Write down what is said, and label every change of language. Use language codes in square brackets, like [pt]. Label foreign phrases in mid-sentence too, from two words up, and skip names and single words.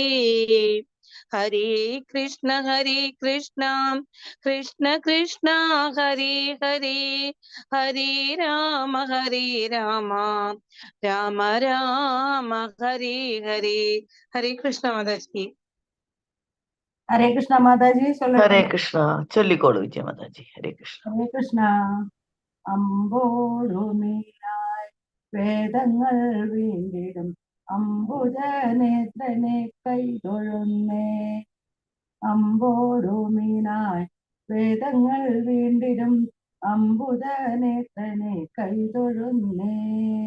[ml] Hare Krishna, Krishna Krishna, Hare Hare, Hare Rama, Rama Rama, Hare Hare. Hare Krishna Mataji. ഹരേ കൃഷ്ണ മാതാജി ചൊല്ലട്ടെ. ഹരേ കൃഷ്ണ. ചൊല്ലിക്കോളൂ വിജയ മാതാജി. ഹരേ കൃഷ്ണ. ഹരേ കൃഷ്ണ. അമ്പോടുമീനായി വേദങ്ങൾ വീണ്ടിടും അംബുജനേത്രനെ കൈതൊഴുന്നേ. അമ്പോടുമീനായി വേദങ്ങൾ വീണ്ടിടും അംബുജനേത്രനെ കൈതൊഴുന്നേൻ.